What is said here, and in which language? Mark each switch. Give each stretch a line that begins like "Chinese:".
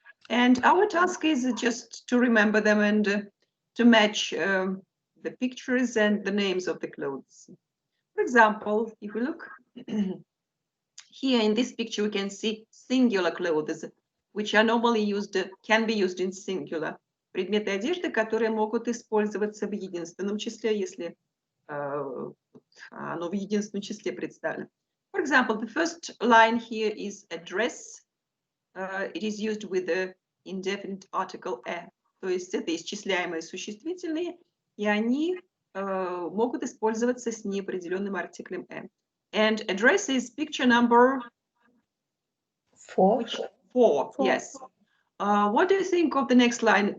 English: And our task is just to remember them and to match the pictures and the names of the clothes. For example, if we look here in this picture, we can see singular clothes, which are normally used, can be used in singular.
Russian: Предметы одежды, которые могут использоваться в единственном числе, если оно в единственном числе представлено.
English: For example, the first line here is a dress. It is used with the indefinite article a.
Russian: То есть это исчисляемые существительные, и они могут использоваться с неопределенным артиклем a.
English: And address is picture number 4. 4, yes. What do you think of the next line?